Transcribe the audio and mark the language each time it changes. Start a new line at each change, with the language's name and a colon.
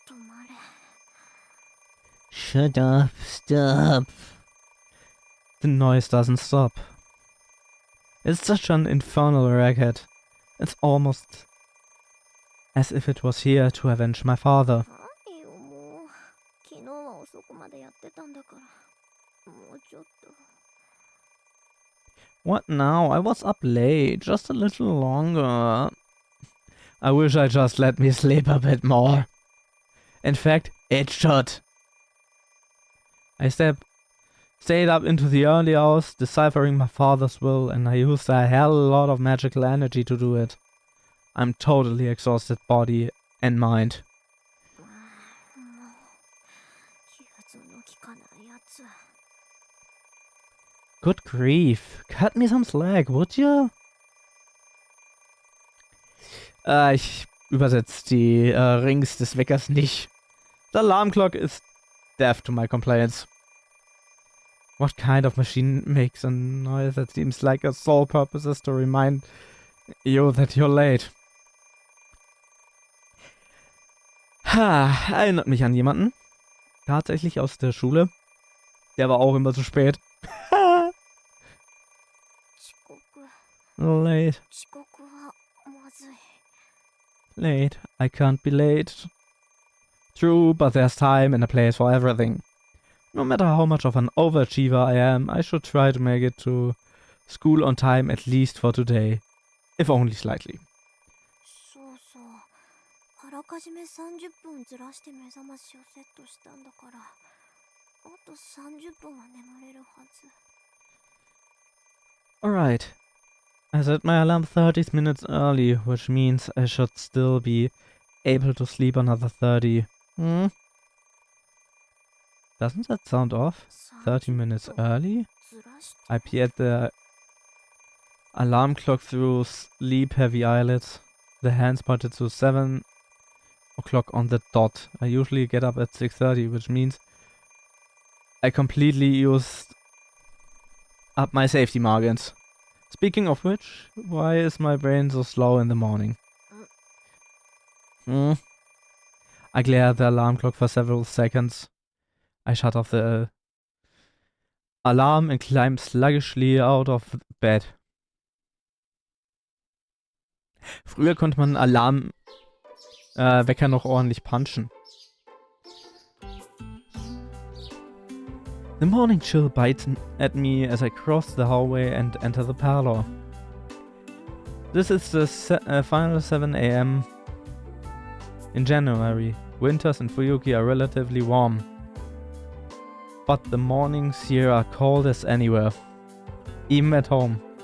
Japanese: 止まれ。
English: shut up, stop. The noise doesn't stop. It's such an infernal racket. It's almost as if it was here to avenge my father.
Japanese: はいよ、もう。昨日は遅くまでやってたんだから。もうちょっと。
English: What now? I was up late, just a little longer. I wish I just let me sleep a bit more. In fact, it should. I stayed up into the early hours, deciphering my father's will, and I used a hell of a lot of magical energy to do it. I'm totally exhausted, body and mind.
Japanese: もう。融通の利かないやつ。
English: Good grief. Cut me some slack, would you?
German: Ich übersetze die Rings des Weckers nicht.
English: The alarm clock is deaf to my complaints. What kind of machine makes a noise that seems like its sole purpose is to remind you that you're late?
German: Ha, erinnert mich an jemanden. Tatsächlich aus der Schule. Der war auch immer zu spät.
Japanese: 遅刻。
English: Late,
Japanese: 遅刻はまずい。
English: late. I can't be late. True, but there's time and a place for everything. No matter how much of an overachiever I am, I should try to make it to school on time at least for today. If only slightly.
Japanese: そうそう。あらかじめ30分ずらして目覚ましをセットしたんだから。あと30分は眠れるはず。
English: Alright. I set my alarm 30 minutes early, which means I should still be able to sleep another 30. Doesn't that sound off? 30 minutes early?
Japanese: ずらして。
English: I peered the alarm clock through sleep-heavy eyelids. The hands pointed to 7 o'clock on the dot. I usually get up at 6:30, which means I completely used up my safety margins. Speaking of which, why is my brain so slow in the morning? I glare at the alarm clock for several seconds. I shut off the alarm and climb sluggishly out of bed.
German: Früher konnte man einen Wecker noch ordentlich punchen.
English: The morning chill bites at me as I cross the hallway and enter the parlor. This is the final 7 AM in January. Winters in Fuyuki are relatively warm, but the mornings here are cold as anywhere, even at home.